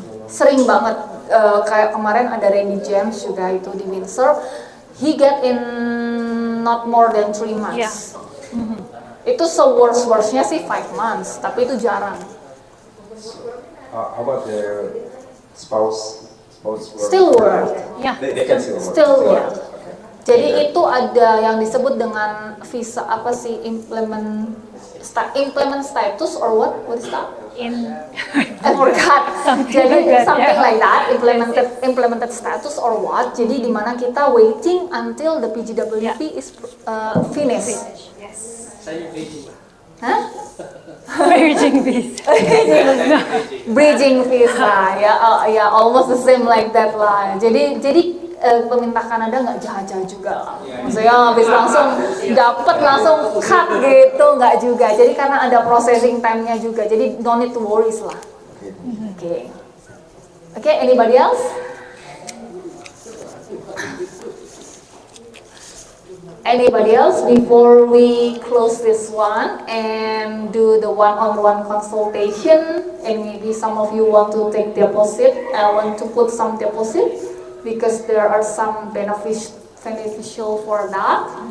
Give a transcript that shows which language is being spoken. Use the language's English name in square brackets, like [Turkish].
[Indonesian] Sering banget kayak kemarin ada Randy James juga itu di Windsor, [English] he get in not more than 3 months. [Indonesian] Itu se-worst-worstnya sih 5 months, tapi itu jarang. [English] How about the spouse work? Still work. Yeah. They can still work. Still work. Okay. [Indonesian] Jadi itu ada yang disebut dengan visa apa sih, [English] implement status or what is that? I forgot. [Indonesian] Jadi [English] like that, something yeah. like that, implemented status or what. [Indonesian] Jadi dimana kita [English] waiting until the PGWP is finished. Yes. [Indonesian] Saya bridging. Hah? [English] Bridging visa. Bridging visa ya almost the same like that lah. [Indonesian] Jadi pemerintah Kanada nggak jahat-jahat juga lah. Maksudnya habis langsung dapat langsung cut gitu nggak juga. Jadi karena ada processing time-nya juga. Jadi [English] don't need to worries [Indonesian] lah. [English] Okay, anybody else? Anybody else before we close this one and do the one-on-one consultation, and maybe some of you want to take deposit, want to put some deposit because there are some beneficial for that.